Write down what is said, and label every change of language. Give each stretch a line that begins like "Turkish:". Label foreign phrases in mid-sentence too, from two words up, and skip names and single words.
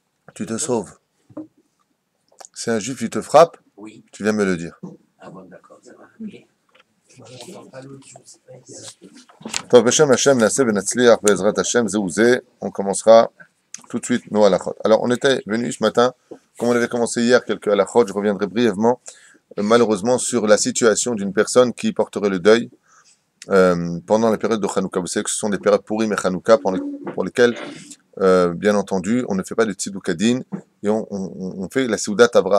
French: tu te sauves. Si un juif il te frappe, Oui. tu viens me le dire. Ah bon, d'accord, ça va. Ok.
Hebrew: טוב בשם השם נעשה ונצליח בעזרת השם זה וזה.
French: On commencera tout de suite nos halachot. Alors, on était venu ce matin, comme on avait commencé hier, quelques halachot. Je reviendrai brièvement, malheureusement, sur la situation d'une personne qui porterait le deuil pendant la période de Hanouka. Vous savez que ce sont des périodes Purim et Hanouka pour lesquelles, bien entendu, on ne fait pas de Tzidukadin et on fait la
Hebrew: סעודת הבראה.